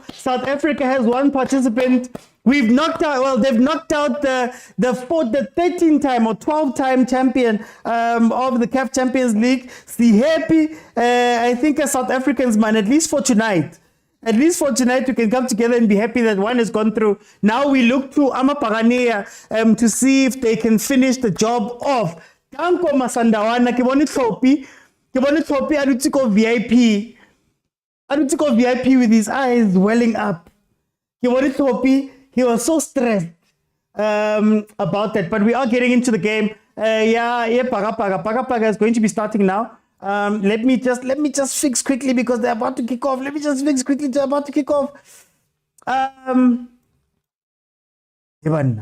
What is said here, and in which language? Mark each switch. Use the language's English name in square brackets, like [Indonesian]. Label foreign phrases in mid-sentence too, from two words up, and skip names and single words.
[English] South Africa has one participant. We've knocked out, well, they've knocked out the 13-time or 12-time champion of the CAF Champions League. See, happy, I think as South Africans, man, at least for tonight. At least for tonight, we can come together and be happy that one has gone through. Now we look to Amaparanea to see if they can finish the job off. [Tswana] Danko Masandawana, ke bone Tlhopi a dutse ko VIP. A dutse ko VIP [English] with his eyes welling up. [Tswana] Ke bone Tlhopi, [English] he was so stressed about that. But we are getting into the game. Paga is going to be starting now. Let me just fix quickly because they're about to kick off. Let me just fix quickly. They're about to kick off. Ivan.